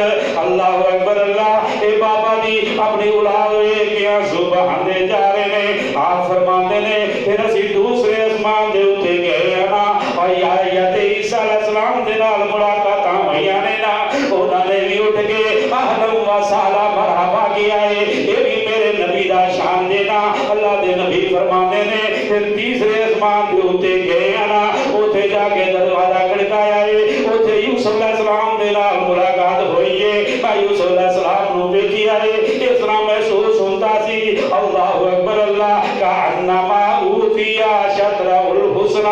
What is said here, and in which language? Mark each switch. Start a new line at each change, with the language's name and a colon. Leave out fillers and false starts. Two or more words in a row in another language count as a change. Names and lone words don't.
Arabic: الله أكبر الله.
Punjabi: اے بابا جی اپنی اولاد ویکھ کے اتھرو وہاندے جا رہے نیں. آپ فرماندے نیں پھر اسیں دوجے اسمان دے اتے گئے نا، اور یاتے عیسیٰ علیہ السلام دے نال ملاقاتاں ہوئیاں نیں نا، اوہناں نے وی اٹھ کے
Arabic: أهلا وسهلا مرحبا
Punjabi: کیتا اے. اے وی میرے نبی دا شان ویکھنا۔ اللہ دے نبی فرماندے نیں پھر تیجے اسمان دے اتے گئے نا، اوتھے جا کے دروازہ کھڑکایا اے، اوتھے یوسف علیہ السلام دے نال ملاقات ہوئی اے. میں یوسف علیہ السلام نوں ویکھیا اے، اس طرح محسوس ہوندا سی
Arabic: الله أكبر الله كأنما أوتي شطر الحسن.